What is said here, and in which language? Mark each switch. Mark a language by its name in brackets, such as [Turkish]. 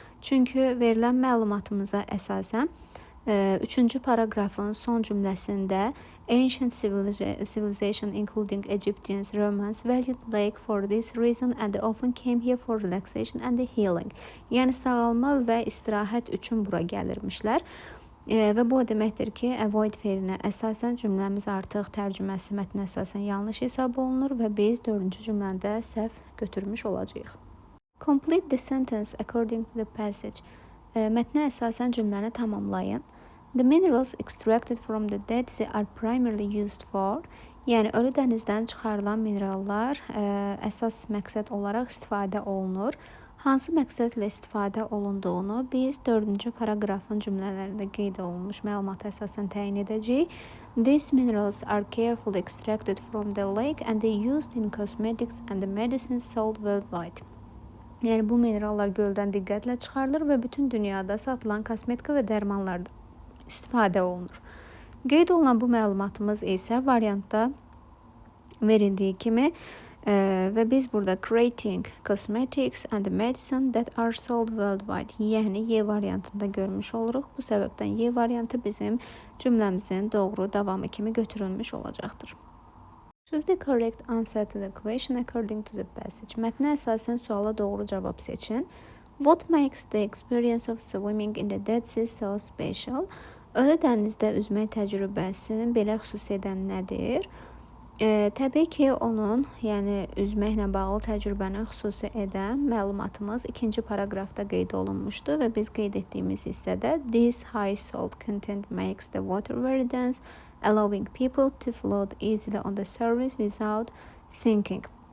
[Azerbaijani] Çünki verilən məlumatımıza əsasən 3-cü paragrafın son cümləsində [English] ancient civilization including Egyptians, Romans valued lake for this reason and often came here for relaxation and healing. [Azerbaijani] Yəni sağalma və istirahət üçün bura gəlirmişlər. Və bu o deməkdir ki, avoid feilinə əsasən cümləmiz artıq tərcüməsi mətnə əsasən yanlış hesab olunur və biz 4-cü cümlədə səhv götürmüş olacağıq. [English] Complete the sentence according to the passage. [Azerbaijani] Mətnə əsasən cümləni tamamlayın. [English] The minerals extracted from the Dead Sea are primarily used for, [Azerbaijani] yəni ölü dənizdən çıxarılan minerallar əsas məqsəd olaraq istifadə olunur. Hansı məqsədlə istifadə olunduğunu biz 4-cü paragrafın cümlələrində qeyd olunmuş məlumata əsasən təyin edəcəyik. [English] These minerals are carefully extracted from the lake and used in cosmetics and medicines sold worldwide. [Azerbaijani] Yəni bu minerallar göldən diqqətlə çıxarılır və bütün dünyada satılan kosmetika və dərmanlarda istifadə olunur. Qeyd olunan bu məlumatımız isə variantda verildiyi kimi və biz burada [English] creating cosmetics and medicine that are sold worldwide, [Azerbaijani] yəni Y variantında görmüş oluruq. Bu səbəbdən Y variantı bizim cümləmizin doğru davamı kimi götürülmüş olacaqdır. [English] Choose the correct answer to the question according to the passage. [Azerbaijani] Mətnə əsasən suala doğru cavab seçin. [English] What makes the experience of swimming in the Dead Sea so special? [Azerbaijani] Ölü dənizdə üzmək təcrübəsini belə xüsusi edən nədir? Təbii ki, onun, yəni üzməklə bağlı təcrübəni xüsusi edən məlumatımız 2-ci paragrafda qeyd olunmuşdu və biz qeyd etdiyimiz hissədə [English] this high salt content makes the water very dense, allowing people to float easily on the surface without sinking.